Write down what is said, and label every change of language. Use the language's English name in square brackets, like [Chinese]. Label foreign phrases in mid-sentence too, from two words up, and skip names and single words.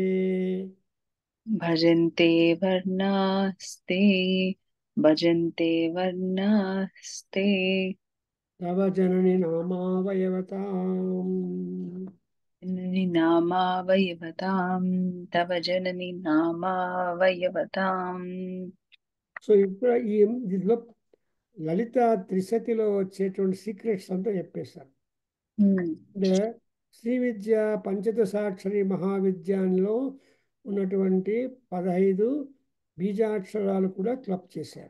[Sanskrit] भजन्ते वर्णास्ते भजन्ते वर्णास्ते तव जननि नामावयवताम् जननि नामावयवतां तव जननि नामावयवताम् [Telugu] సో ఇప్పుడు దీనిలో లలిత త్రిశతిలో వచ్చేటువంటి సీక్రెట్స్ అంతా చెప్పేశారు. అంటే శ్రీ విద్య పంచదశాక్షరి మహావిద్యాన్లో ఉన్నటువంటి 15 బీజాక్షరాలు కూడా క్లబ్ చేశారు.